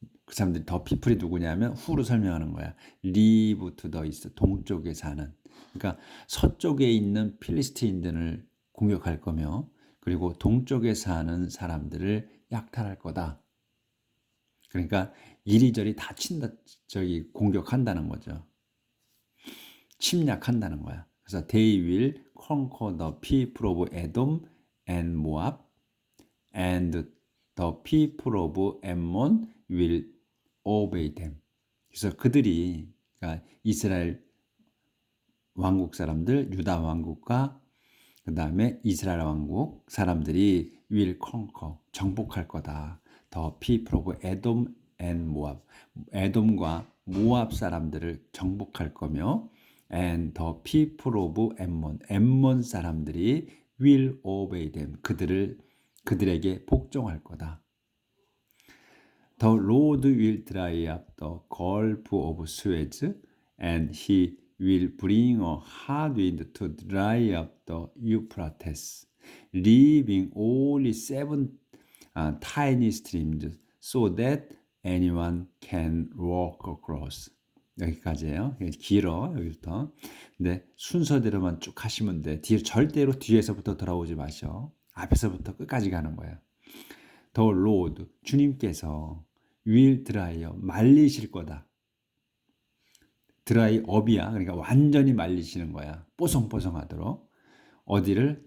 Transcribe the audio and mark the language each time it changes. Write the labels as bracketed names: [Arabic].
[Korean] 그 사람들이, 더 피플이 누구냐면 후로 설명하는 거야. [English] 리브 투 더 이스트, [Korean] 동쪽에 사는. 그러니까 서쪽에 있는 필리스틴들을 공격할 거며, 그리고 동쪽에 사는 사람들을 약탈할 거다. 그러니까 이리저리 다 공격한다는 거죠. 침략한다는 거야. 그래서 [English] they will conquer the people of Edom and Moab, and the people of Ammon will obey them. [Korean] 그래서 그들이, 그러니까 이스라엘 왕국 사람들, 유다 왕국과 그 다음에 이스라엘 왕국 사람들이 [English] will conquer, [Korean] 정복할 거다. [English] The people of Edom and Moab, [Korean] 에돔과 모압 사람들을 정복할 거며, [English] and the people of Ammon, [Korean] 엠몬 사람들이 [English] will obey them, [Korean] 그들에게 복종할 거다. [English] The Lord will dry up the Gulf of Suez, and he will bring a hard wind to dry up the Euphrates, leaving only 7 tiny streams so that anyone can walk across. [Korean] 여기까지예요. 길어, 여기부터. 근데 순서대로만 쭉 하시면 돼. 절대로 뒤에서부터 돌아오지 마셔. 앞에서부터 끝까지 가는 거예요. [English] The Lord, [Korean] 주님께서 [English] will dry up, [Korean] 말리실 거다. 드라이 업이야. 그러니까 완전히 말리시는 거야. 뽀송뽀송하도록. 어디를?